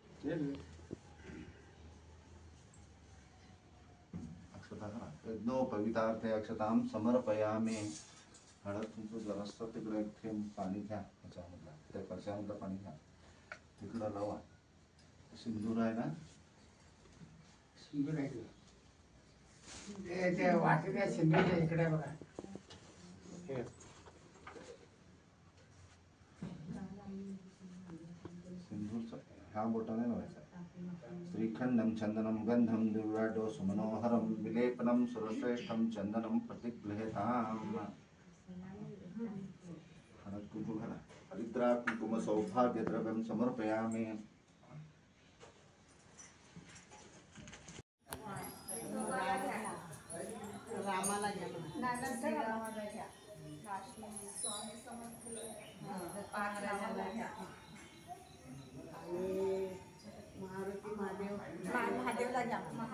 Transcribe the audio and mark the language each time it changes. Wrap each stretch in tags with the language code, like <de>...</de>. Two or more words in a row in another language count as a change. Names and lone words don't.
<sa>यज्ञो पवितार्थे अक्षतां समर्पयामि।</sa> <mr>हळद कुंकू जरासं तिकडे एक थेंब पाणी घ्या, त्याच्यामधलं त्या कशामधलं पाणी घ्या, तिकडं लावा। सिंदूर आहे ना? सिंदूर आहे ते वाटेच्या सिंदूरच्या इकडे बघा। सिंदूरचा ह्या बोटाने लावायचा।</mr> <sa>श्रीखंडम चंदनम गंधम दिव्याडो सुमनोहरम विलेपनम सुरश्रेष्ठम चंदनम प्रतिगृह्यताम्।</sa> <mr>हळद कुंकू घाला।</mr> <sa>हरिद्रा कुंकुम सौभाग्य द्रव्यम समर्पयामि।</sa> <mr>रामाला घ्या मारुती महादेव महादेवला घ्या</mr>